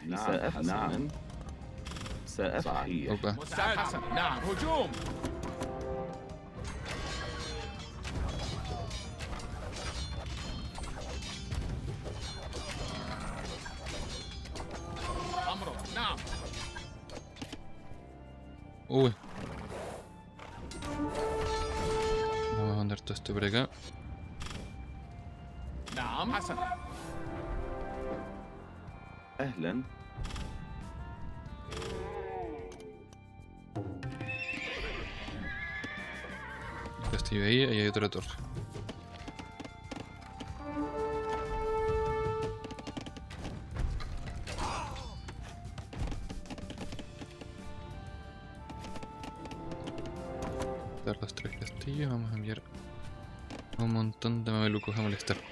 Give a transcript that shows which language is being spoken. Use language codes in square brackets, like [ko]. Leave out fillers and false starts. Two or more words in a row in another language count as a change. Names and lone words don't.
[ar] نعم حسنا سأفعل [es] Opa. [ar] مستعد حسنا نعم هجوم أمرك نعم [es] Uy. Vamos a mandar todo esto por acá. [ar] نعم حسنا أهلا [es] El castillo ahí, ahí hay otra torre. Dar los 3 castillos, vamos a enviar a un montón de mamelucos a molestar.